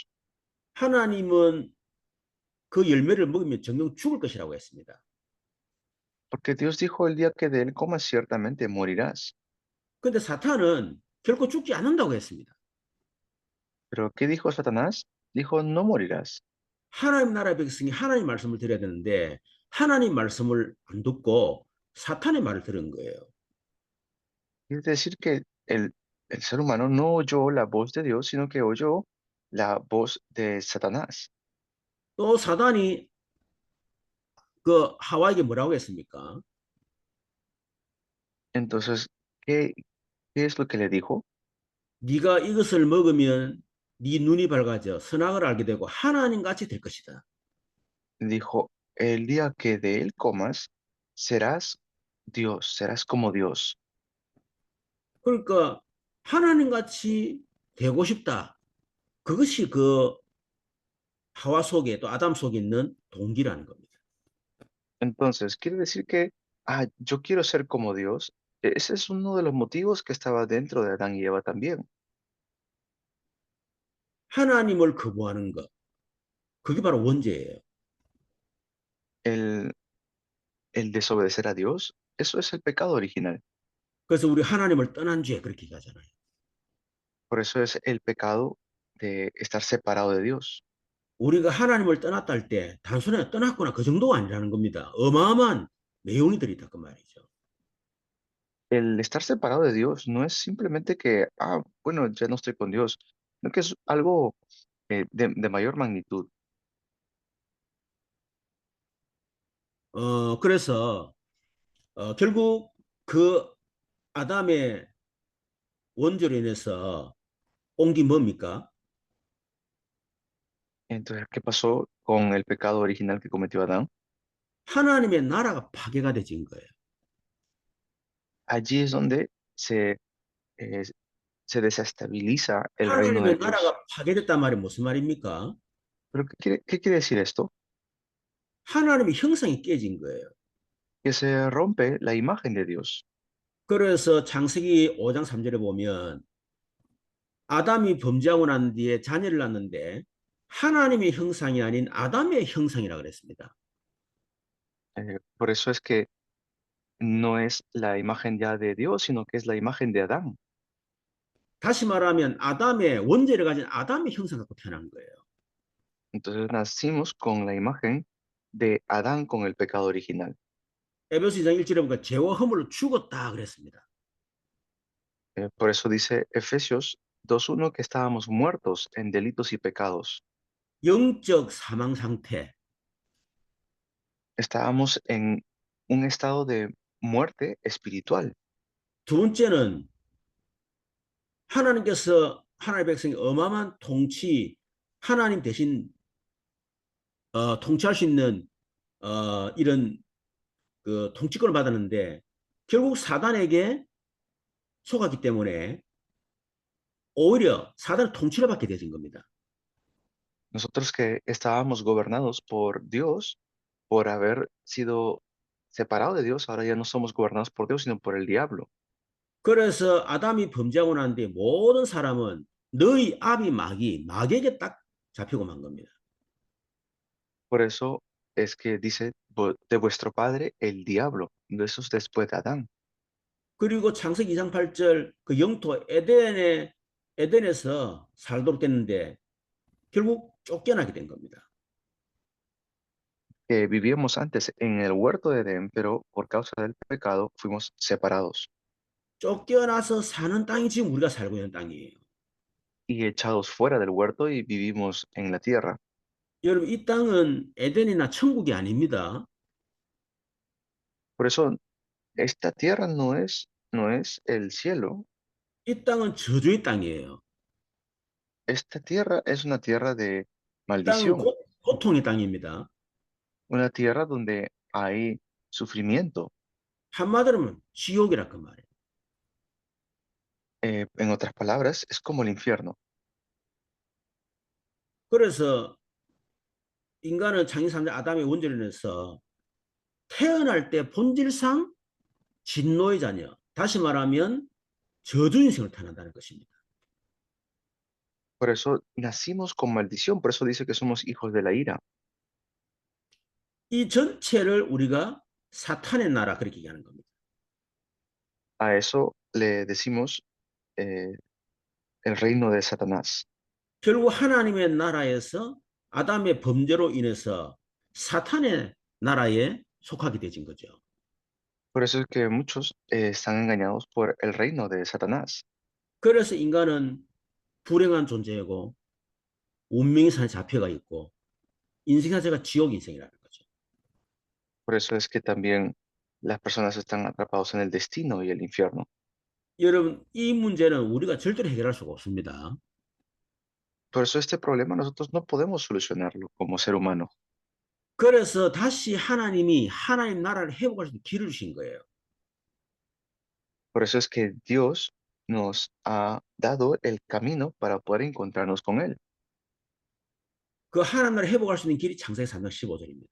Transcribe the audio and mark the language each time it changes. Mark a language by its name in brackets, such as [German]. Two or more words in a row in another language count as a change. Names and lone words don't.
[Korean] 하나님은 그 열매를 먹으면 정녕 죽을 것이라고 했습니다. [Spanish] Porque Dios dijo el día que de él comas ciertamente morirás. [Korean] 근데 사탄은 결코 죽지 않는다고 했습니다. [Spanish] Pero ¿qué dijo Satanás? Dijo, no morirás. [Korean] 하나님 나라의 백성이 하나님 말씀을 들어야 되는데 하나님 말씀을 안 듣고 사탄의 말을 들은 거예요. [Spanish] Es decir, que el ser humano no oyó la voz de Dios, sino que oyó la voz de Satanás. [Korean] 또 사단이 그 하와에게 뭐라고 했습니까? [Spanish] Entonces, ¿qué es lo que le dijo? [Korean] 네가 이것을 먹으면 네 눈이 밝아져 선악을 알게 되고 하나님 같이 될 것이다. [Spanish] Dijo, el día que de él comas, serás Dios, serás como Dios. [Korean] 그러니까 하나님 같이 되고 싶다. 그것이 그 하와 속에 또 아담 속에 있는 동기라는 겁니다. [Spanish] Entonces, quiere decir que, yo quiero ser como Dios. Ese es uno de los motivos que estaba dentro de Adán y Eva también. [Korean] 하나님을 거부하는 것. 그게 바로 원죄예요. [Spanish] El, el desobedecer a Dios, eso es el pecado original. [Korean] 그래서 우리 하나님을 떠난 죄 그렇게 얘기하잖아요. [Spanish] Por eso es el pecado de estar separado de Dios. [Korean] 우리가 하나님을 떠났다 할 때 단순하게 떠났구나 그 정도가 아니라는 겁니다. 어마어마한 내용이 들어있다 그 말이죠. [Spanish] El estar separado de Dios no es simplemente que, bueno, ya no estoy con Dios, sino que es algo de mayor magnitud. [Korean] 그래서 결국 그 아담의 원죄로 인해서 온 게 뭡니까? [Spanish] Entonces, ¿qué pasó con el pecado original que cometió Adán? [Korean] 하나님의 나라가 파괴가 되진 거예요. [Spanish] Allí es donde eh, se desestabiliza el reino de [Korean] 하나님의 [Spanish] Dios. [Korean] 나라가 파괴됐단 말이 무슨 말입니까? [Spanish] ¿Pero qué quiere decir esto? [Korean] 하나님의 형상이 깨진 거예요. [Spanish] Que se rompe la imagen de Dios. [Korean] 그래서 창세기 5장 3절에 보면 아담이 범죄하고 난 뒤에 자녀를 낳는데 하나님의 형상이 아닌 아담의 형상이라 그랬습니다. [Spanish] Por eso es que no es la imagen ya de Dios, sino que es la imagen de Adán. [Korean] 다시 말하면 아담의 원죄를 가진 아담의 형상 갖고 태어난 거예요. [Spanish] Entonces nacimos con la imagen de Adán con el pecado original. [Korean] 에베소 2장 1절에 보니까 죄와 허물로 죽었다 그랬습니다. [Spanish] Por eso dice Efesios 2:1 que estábamos muertos en delitos y pecados. [Korean] 영적 사망 상태. [Spanish] Estábamos en un estado de muerte espiritual. [Korean] 두 번째는 하나님께서 하나님의 백성이 어마어마한 통치, 하나님 대신 통치할 수 있는 이런 그 통치권을 받았는데 결국 사단에게 속았기 때문에 오히려 사단의 통치를 받게 되진 겁니다. [Spanish] Nosotros que estábamos gobernados por Dios, por haber sido separados de Dios, ahora ya no somos gobernados por Dios, sino por el diablo. [Korean] 그래서 아담이 범죄하고 난 뒤에 모든 사람은 너희 아비 마귀에게 딱 잡히고 만 겁니다. [Spanish] Por eso es que dice de vuestro padre el diablo, de esos después de Adán. [Korean] 그리고 창세기 2장 8절 그 영토 에덴에서 살도록 됐는데 결국 쫓겨나게 된 겁니다. [Spanish] Que vivíamos antes en el huerto de Edén, pero por causa del pecado fuimos separados [Korean] 쫓겨나서 사는 땅이 지금 우리가 살고 있는 땅이에요. [Spanish] y echados fuera del huerto y vivimos en la tierra. [Korean] 여러분 이 땅은 에덴이나 천국이 아닙니다. [Spanish] Por eso esta tierra no es el cielo. [Korean] 이 땅은 저주의 땅이에요. [Spanish] Esta tierra es una tierra de [Korean] 이 땅은 [Spanish] maldición, [Korean] 고통의 땅입니다. [Spanish] una tierra donde hay sufrimiento. [Korean] 한마디로 하면 지옥이라 그 말이에요. [Spanish] En otras palabras, es como el infierno. [Korean] 그래서 인간은 창세 3장 아담의 원죄로 인해서 태어날 때 본질상 진노의 자녀, 다시 말하면 저주 인생을 태어난다는 것입니다. [Spanish] Por eso nacimos con maldición, por eso dice que somos hijos de la ira. [Korean] 이 전체를 우리가 사탄의 나라 그렇게 얘기하는 겁니다. [Spanish] A eso le decimos el reino de Satanás. [Korean] 결국 하나님의 나라에서 아담의 범죄로 인해서 사탄의 나라에 속하게 되진 거죠. [Spanish] Por eso es que muchos están engañados por el reino de Satanás. [Korean] 그래서 인간은 불행한 존재이고 운명의 산에 잡혀가 있고 인생 자체가 지옥 인생이라는 거죠. [Spanish] Por eso es que también las personas están atrapados en el destino y el infierno. [Korean] 여러분 이 문제는 우리가 절대로 해결할 수가 없습니다. [Spanish] Por eso este problema nosotros no podemos solucionarlo como ser humano. [Korean] 그래서 다시 하나님이 하나님 나라를 회복할 수 있는 길을 주신 거예요. [Spanish] Por eso es que Dios nos ha dado el camino para poder encontrarnos con Él. [Korean] 그 하나님 나라를 회복할 수 있는 길이 창세기 3장 15절입니다.